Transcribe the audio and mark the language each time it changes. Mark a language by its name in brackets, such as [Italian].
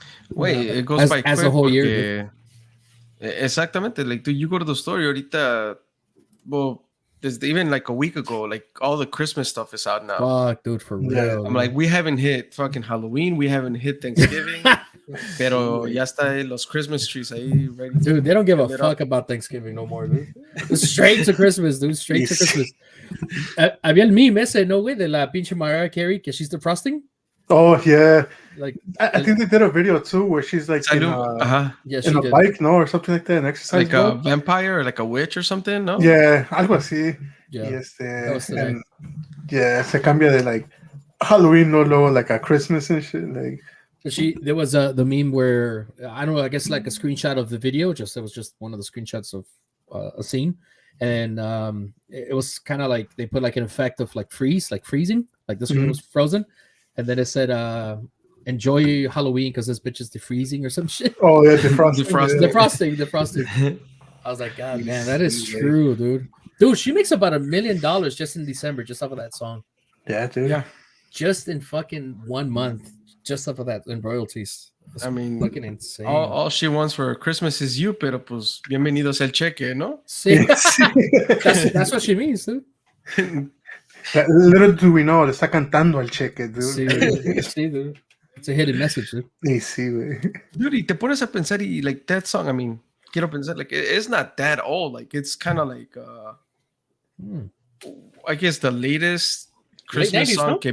[English] Wait, it goes by as quick a whole year. [Spanish] Exactamente. [English] Like, you go to the store [Spanish] ahorita. [English] Well, there's even like a week ago, like all the Christmas stuff is out now. Fuck, dude, for real. I'm like, we haven't hit fucking Halloween. We haven't hit Thanksgiving. [Spanish] Pero ya está los Christmas trees ahí [English] ready. Dude, they don't give a fuck about Thanksgiving no more, dude. Straight to Christmas, dude. Straight to Christmas. [Spanish] Había el meme ese, no, güey, de la pinche Mariah Carey, que [English] she's defrosting. Oh, yeah. Like, I think they did a video too where she's like in a bike, no, or something like that, an exercise like boat. A vampire or like a witch or something, no? [Spanish] Yeah, algo así. [English] Yeah. [Spanish] Se cambia de [English] like Halloween, no, like a Christmas and shit. Like, there was the meme where I don't know, I guess like a screenshot of the video. It was just one of the screenshots of a scene, and it was kind of like they put like an effect of like freezing, like the screen was frozen, and then it said enjoy Halloween because this bitch is defreezing or some shit. Oh yeah, defrosting. I was like, God, man, that is true, dude. Dude, she makes about $1 million just in December, just off of that song. Yeah, dude. Yeah, just in fucking 1 month, just off of that in royalties. That's fucking insane. All she wants for Christmas is you, [Spanish] pero pues bienvenidos el cheque, ¿no? Sí. [English] That's what she means, dude. Little do we know, [Spanish] le está cantando al cheque, [English] dude. Sí, dude. It's a hidden message, dude. [Spanish] Sí, güey. [English] Dude, [Spanish] y te pones a pensar y [English] like that song, I mean, [Spanish] quiero pensar, [English] like it's not that old. Like it's kind of like I guess the latest Christmas 90s, song no?